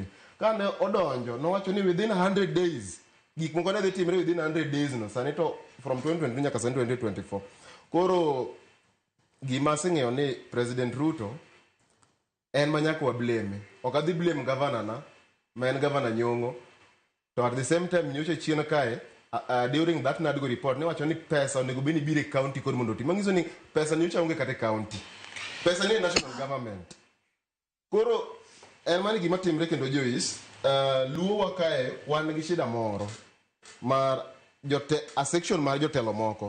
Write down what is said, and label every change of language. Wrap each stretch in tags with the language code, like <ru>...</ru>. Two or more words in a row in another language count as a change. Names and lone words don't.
<luo>Kane odonjo no wacho ni</luo> <en>within 100 days</en> <luo>gik moko ne dhi timre</luo> <en>within 100 days</en> <luo>no sani to from 2020 nyaka 2024. Koro gima sing'eyo ni President Ruto en manyaka wa blame. Ok adhi blame governor na ma en governor Nyong'o. To</luo> <en>at the same time</en> <luo>nyocha chien kae</luo> <en>during that</en> <luo>Nadgo report ne wacho ni pesa onego bini bire county kod mondo ti. Mangiso ni pesa nyocha onge kate county. Pesa ni</luo> <en>national government.</en> <luo>Koro en mani gima timre kendo Joyce luo wakae wan gi shida moro mar</luo> <en>a section</en> <luo>mar jotelo moko.</luo>